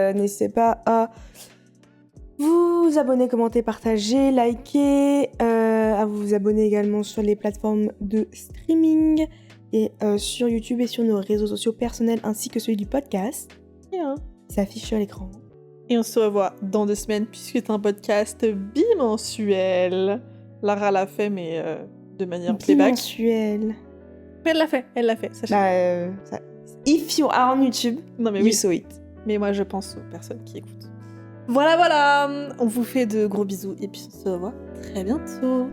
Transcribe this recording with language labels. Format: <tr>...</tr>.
<fr>n'hésitez pas à vous abonner, commenter, partager, liker, à vous abonner également sur les plateformes de streaming et sur YouTube et sur nos réseaux sociaux personnels ainsi que celui du podcast. Ça affiche sur l'écran. Et on se revoit dans 2 semaines puisque c'est un podcast bimensuel. Lara l'a fait mais de manière playback. Bimensuel. Mais elle l'a fait, sachez.</fr> <en>If you are on YouTube, you saw it.</en> <fr>Mais moi je pense aux personnes qui écoutent. Voilà, on vous fait de gros bisous et puis on se revoit très bientôt.</fr>